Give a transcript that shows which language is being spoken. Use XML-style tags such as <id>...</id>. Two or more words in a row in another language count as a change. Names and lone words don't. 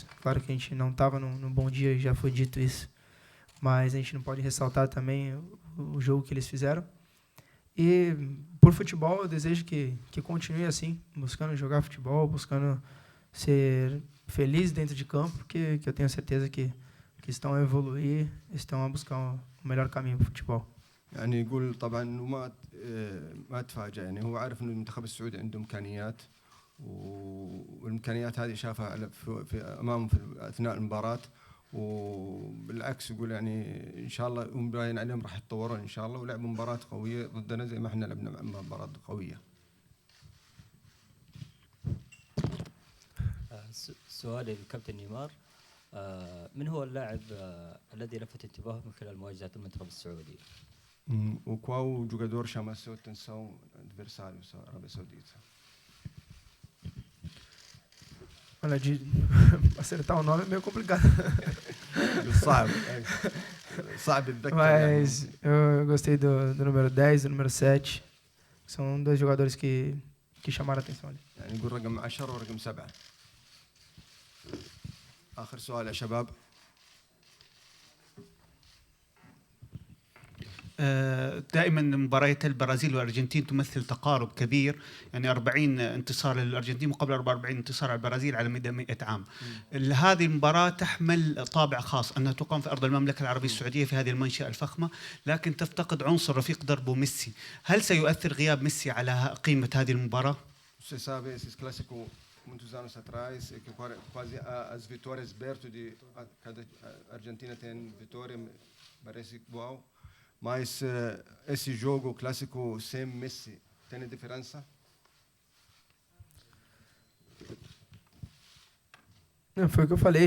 <pt>Claro que a gente não estava num bom dia, e já foi dito isso, mas a gente não pode ressaltar também o jogo que eles fizeram. E por futebol, eu desejo que continue assim, buscando jogar futebol, buscando ser feliz dentro de campo, que eu tenho certeza que estão a evoluir, estão a buscar o melhor caminho para o futebol.</pt> <ar>يعني يقول طبعا ما تفاجأ، يعني هو عارف انه المنتخب السعودي عنده امكانيات، والامكانيات هذه شافها في امامه في اثناء المباراه، وبالعكس يقول يعني ان شاء الله هم باين عليهم راح يتطورون ان شاء الله ولعبوا مباراه قويه ضدنا زي ما احنا لعبنا مباراه قويه. سؤالي للكابتن نيمار، من هو اللاعب الذي لفت انتباهه من خلال مواجهة المنتخب السعودي؟</ar> <pt>وqual jogador chama a sua atenção adversário da Arábia Saudita? Olha, de acertar o nome é meio complicado.</pt> <ar>صعب</ar> <pt>Mas eu gostei do número 10, do número 7. São dois jogadores que chamaram a atenção ali.</pt> <ar>يعني يقول رقم 10 ورقم 7. آخر سؤال يا شباب. دائما مباريات البرازيل والارجنتين تمثل تقارب كبير، يعني 40 انتصار للارجنتين مقابل 44 انتصار على البرازيل على مدى 100 عام. هذه المباراه تحمل طابع خاص انها تقام في ارض المملكه العربيه السعوديه في هذه المنشاه الفخمه، لكن تفتقد عنصر رفيق دربه ميسي. هل سيؤثر غياب ميسي على قيمه هذه المباراه؟</ar> <pt>Você sabe esses clássicos muitos anos atrás que quase as vitórias perto de cada Argentina tem vitória parece igual. Mas esse jogo clássico sem Messi tem diferença? Não, foi o que eu falei.</pt>